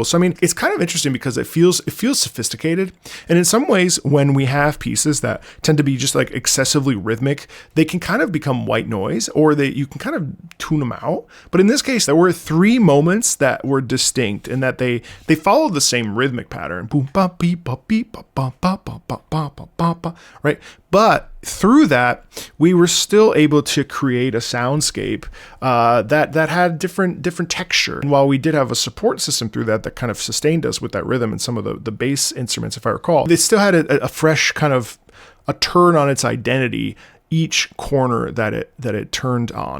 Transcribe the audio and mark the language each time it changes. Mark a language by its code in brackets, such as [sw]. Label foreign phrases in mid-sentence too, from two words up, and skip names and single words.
[en] So I mean, it's kind of interesting because it feels sophisticated, and in some ways when we have pieces that tend to be just like excessively rhythmic, they can kind of become white noise, or you can kind of tune them out. But in this case, there were 3 moments that were distinct in that they followed the same rhythmic pattern. Boom ba beep ba beep ba ba ba ba ba ba ba ba, right? But through that, we were still able to create a soundscape that had different texture. And while we did have a support system through that kind of sustained us with that rhythm and some of the bass instruments, if I recall, they still had a fresh kind of a turn on its identity each corner that it turned on.